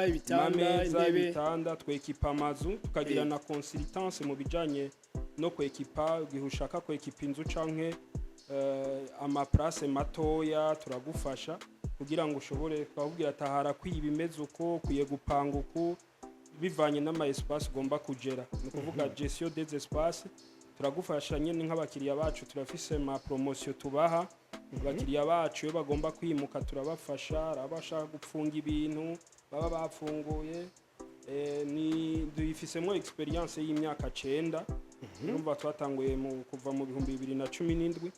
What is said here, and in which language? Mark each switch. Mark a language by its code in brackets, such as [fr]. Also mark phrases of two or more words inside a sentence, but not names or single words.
[rn] ibitanda twekipa amazu tukagira na consultance mu bijanye no kwekipa gihe ushaka kwekipa inzu canke ama place matoya turagufasha kugira ngo ushobore twabwira tahara kwibimeze uko kuye gupanga uko bivanye n'ama espace ugomba kugera ni kuvuga [fr] gestion des espaces [rn] turagufasha nyine nk'abakiriya bacu turafise ma promotion tubaha abakiriya bacu iyo bagomba kwimuka turabafasha abashaka gupfunga ibintu baba bafunguye ni dufisemo experience y'imyaka 9 numva twatanguye kuva mu 2017